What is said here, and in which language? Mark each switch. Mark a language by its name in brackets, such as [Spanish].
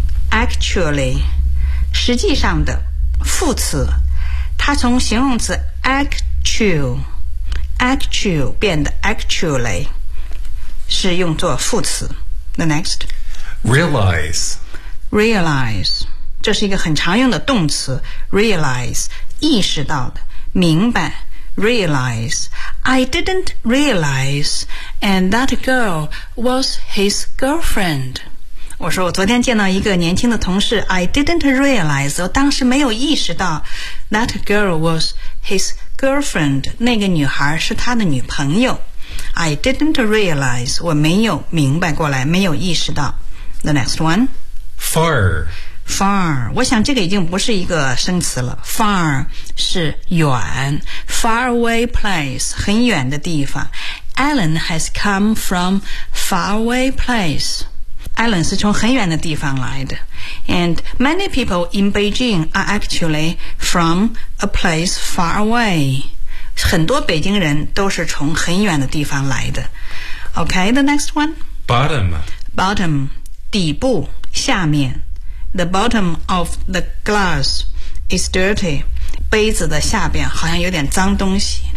[Chinese] Actually. 实际上的副词，它从形容词 actual 变得 actually 是用作副词。 [English] The next. Realize [Chinese] 这是一个很常用的动词。 Realize 意识到的，明白。 [English] Realize I didn't realize and that girl was his girlfriend. [Chinese] 我说我昨天见到一个年轻的同事， [English] I didn't realize， [Chinese] 我当时没有意识到 [English] that girl was his girlfriend， [Chinese] 那个女孩是他的女朋友。 [English] I didn't realize， [Chinese] 我没有明白过来，没有意识到。 [English] The next one. Far [Chinese] 我想这个已经不是一个生词了。 Far 是远， [English] Far away place [Chinese] 很远的地方。 [English] Alan has come from far away place。 [Chinese] Alan 是从很远的地方来的。 [English] And many people in Beijing are actually from a place far away. [Chinese] 很多北京人都是从很远的地方来的。 [English] Okay, the next one. Bottom [Chinese] 底部，下面。 [English] The bottom of the glass is dirty. [Chinese] 杯子的下边好像有点脏东西。